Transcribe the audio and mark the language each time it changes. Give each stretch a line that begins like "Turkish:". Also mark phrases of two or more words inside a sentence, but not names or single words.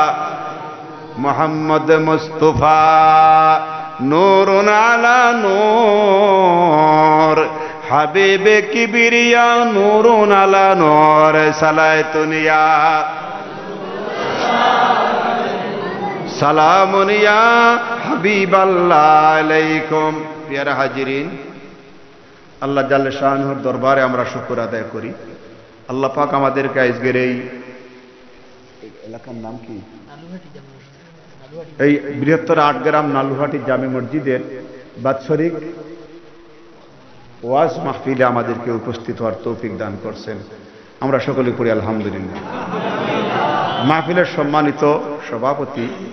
Urdu: محمد مصطفیٰ نور علی نور حبیب کبریا نور علی نور صلاۃ یا سلام یا حبیب اللہ علیکم
Bangla: প্রিয় হাজিরিন আল্লাহ জাল্লে শানুর দরবারে আমরা শুকর আদায় করি আল্লাহ পাক আমাদেরকে আজকের এই এলাকার নাম কি এই বৃহত্তর ৮ গ্রাম নালুহাটি জামে মসজিদের বাৎসরিক ওয়াজ মাহফিলে আমাদেরকে উপস্থিত হওয়ার তৌফিক দান করছেন আমরা সকলে পড়ি আলহামদুলিল্লাহ মাহফিলের সম্মানিত সভাপতি